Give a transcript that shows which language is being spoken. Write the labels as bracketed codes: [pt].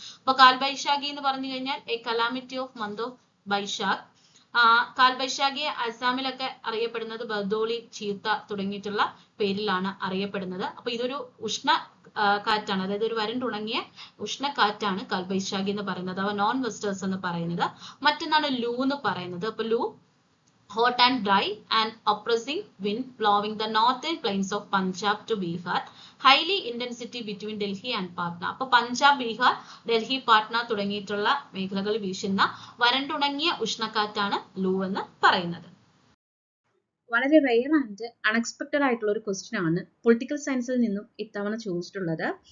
[ml] അപ്പൊ കാൽബൈശാഖി എന്ന് പറഞ്ഞു കഴിഞ്ഞാൽ [en] A calamity of month of Baishakh. [ml] കാൽബൈശാഖിയെ അസാമിലൊക്കെ അറിയപ്പെടുന്നത് ബർദോളി, ചീത്ത തുടങ്ങിയിട്ടുള്ള പേരിലാണ് അറിയപ്പെടുന്നത്. അപ്പൊ ഇതൊരു ഉഷ്ണ കാറ്റാണ്, അതായത് ഒരു വരണ്ടുണങ്ങിയ ഉഷ്ണക്കാറ്റാണ് കാൽബൈശാഖി എന്ന് പറയുന്നത്, അഥവാ നോൺ വെസ്റ്റേഴ്സ് എന്ന് പറയുന്നത്. മറ്റൊന്നാണ് ലൂ എന്ന് പറയുന്നത്. അപ്പൊ ലൂ [en] hot and dry and oppressing wind blowing the northern plains of Punjab to Bihar, highly intensity between Delhi and Patna. [ml] അപ്പോൾ പഞ്ചാബ്, ബീഹാർ, ഡൽഹി, പാട്ന തുടങ്ങിയിട്ടുള്ള മേഖലകളിൽ വീശുന്ന വരണ്ടുണങ്ങിയ ഉഷ്ണക്കാറ്റാണ് ലൂ എന്ന് പറയുന്നത്. വളരെ [en] rare and unexpected [ml] ആയിട്ടുള്ള ഒരു ക്വസ്റ്റ്യൻ ആണ് പൊളിറ്റിക്കൽ സയൻസിൽ നിന്നും ഇത്തവണ ചോദിച്ചിട്ടുള്ളത്.